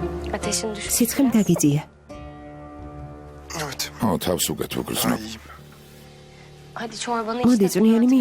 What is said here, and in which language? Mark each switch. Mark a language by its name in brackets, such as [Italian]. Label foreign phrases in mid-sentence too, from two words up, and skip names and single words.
[Turkish] Ateşin düştü. [Georgian] სიცხემ დაგიწია. [Turkish] Evet. [Georgian] თავს უკეთ ვგრძნობ. [Turkish] Hadi çorbanı iç. [Georgian] მოდი [Turkish] de [Georgian] წვნიანი [Turkish] sonra